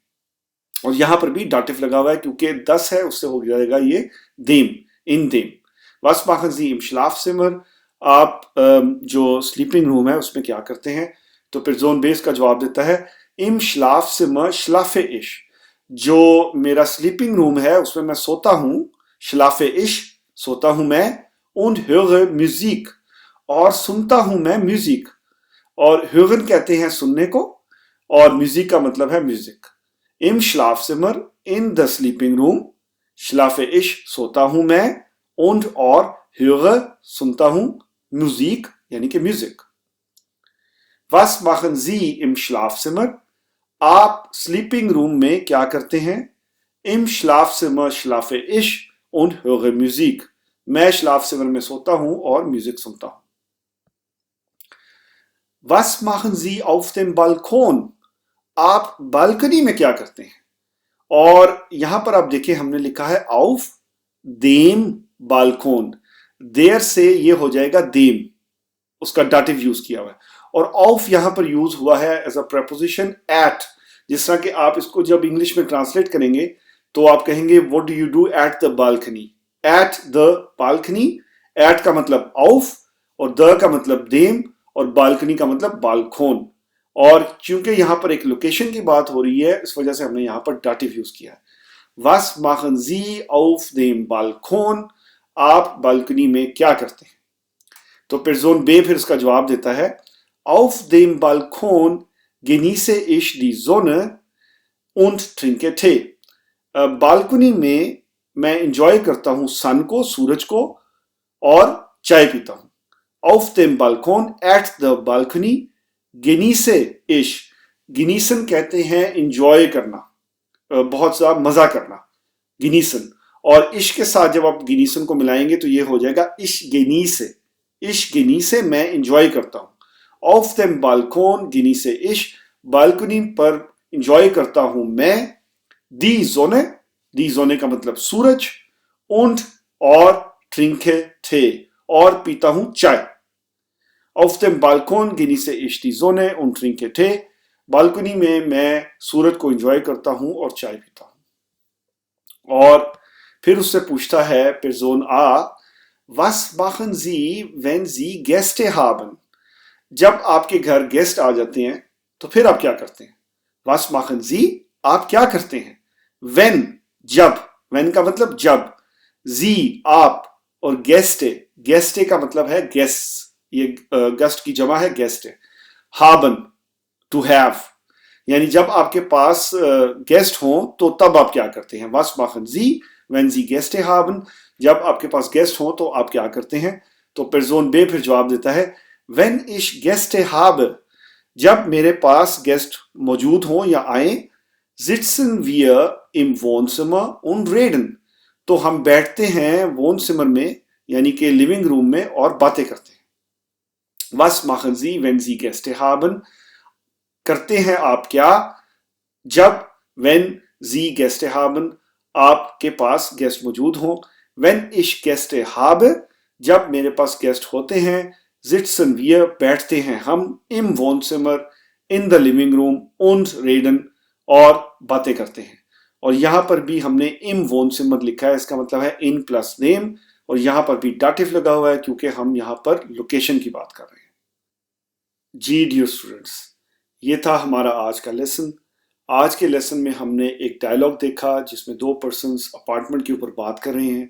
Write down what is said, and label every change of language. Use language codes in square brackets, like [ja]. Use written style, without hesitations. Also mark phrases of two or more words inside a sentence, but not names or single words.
[hi] और यहां पर भी डाटिव लगा हुआ है क्योंकि 10 है, उससे हो जाएगा ये देम, [de] in dem. Was machen Sie im Schlafzimmer? [hi] आप जो स्लीपिंग रूम है उसमें क्या करते हैं? तो पर्सन बेस का जवाब देता है [de] Im Schlafzimmer schlafe ich, [hi] जो मेरा स्लीपिंग रूम है उसमें मैं सोता हूं। [de] schlafe ich, [hi] सोता हूं मैं। [de] und höre Musik, [hi] और सुनता हूं मैं म्यूजिक। और hören कहते हैं सुनने को, और म्यूजिक का मतलब है म्यूजिक। [de] Im Schlafzimmer, [en] in the sleeping room, [de] schlafe ich, [hi] सोता हूं मैं। und और höre, सुनता हूं, Musik, यानी कि म्यूजिक। [de] Was machen Sie im Schlafzimmer? [hi] आप स्लीपिंग रूम में क्या करते हैं? [de] Im Schlafzimmer schlafe ich und höre Musik, [hi] मैं Schlafzimmer में सोता हूं और म्यूजिक सुनता हूं। [de] Was machen Sie auf dem Balkon? [hi] आप बालकनी में क्या करते हैं? और यहां पर आप देखिए हमने लिखा है [de] auf dem Balkon, [hi] देयर से ये हो जाएगा देम, उसका डाटिव यूज किया हुआ है। और ऑफ यहां पर यूज हुआ है [en] as a preposition at. [hi] जिस तरह कि आप इसको जब इंग्लिश में ट्रांसलेट करेंगे तो आप कहेंगे [en] what do you do at the balcony, at the balcony. [hi] एट का मतलब ऑफ और द का मतलब देम और बालकनी का मतलब बालकोन। और चूंकि यहां पर एक लोकेशन की बात हो रही है, इस वजह से हमने यहां पर डाटिव यूज किया है। [de] Was machen Sie auf dem Balkon? [hi] आप बालकनी में क्या करते हैं? तो पर्सन बे फिर इसका जवाब देता है [de] Auf dem Balkon genieße ich die Sonne und trinke Tee. [hi] बालकनी में मैं इंजॉय करता हूं सन को, सूरज को, और चाय पीता हूं। [de] Auf dem Balkon, [en] at the balcony, [de] genieße ich. [hi] genießen कहते हैं इंजॉय करना, बहुत सा मजा करना, गिनीसन। और इश के साथ जब आप गिनीसन को मिलाएंगे तो ये हो जाएगा [de] ich genieße. ich genieße [hi] मैं इंजॉय करता हूं। [de] auf dem Balkon genieße ich, [hi] बालकनी पर इंजॉय करता हूं मैं। [de] die Sonne [hi] का मतलब सूरज, und और [de] trinke Tee [hi] और पीता हूं चाय। [de] Auf dem Balkon genieße ich die Sonne und trinke Tee. [hi] बालकनी में मैं सूरज को एंजॉय करता हूं और चाय पीता हूं। और फिर उससे पूछता है पर्सन आ, [de] was machen Sie, wenn Sie Gäste haben? [hi] जब आपके घर गेस्ट आ जाते हैं तो फिर आप क्या करते हैं? [de] Was machen Sie? [hi] आप क्या करते हैं? When जब, when का मतलब जब, Sie आप, और गेस्टे का मतलब है गेस्ट, ये गेस्ट की जमा है गेस्ट। haben [en] to have, [hi] यानी जब आपके पास गेस्ट हो तो तब आप क्या करते हैं? [de] Was machen Sie, wenn Sie Gäste haben? [hi] जब आपके पास गेस्ट हो तो आप क्या करते हैं? तो पर्सन बे फिर जवाब देता है [de] Wenn ich Gäste habe, [hi] जब मेरे पास गेस्ट मौजूद हो या आए, [de] sitzen wir im Wohnzimmer und reden, [hi] तो हम बैठते हैं वोनसिमर में यानी कि लिविंग रूम में और बातें करते हैं। [de] Was machen Sie, wenn Sie Gäste haben? [hi] करते हैं आप क्या जब [de] wenn Sie Gäste haben, [hi] आपके पास गेस्ट मौजूद हो। [de] Wenn ich Gäste habe, [hi] जब मेरे पास गेस्ट होते हैं, [de] sitzen wir [hi] बैठते हैं हम, [de] im Wohnzimmer [en] in the living room [de] und reden [hi] और बातें करते हैं। और यहां पर भी हमने [de] im Wohnzimmer [hi] लिखा है, इसका मतलब है in प्लस नेम, और यहां पर भी डाटिव लगा हुआ है क्योंकि हम यहां पर लोकेशन की बात कर रहे हैं। जी डियर स्टूडेंट्स, ये था हमारा आज का लेसन। आज के लेसन में हमने एक डायलॉग देखा जिसमें दो पर्सन्स अपार्टमेंट के ऊपर बात कर रहे हैं।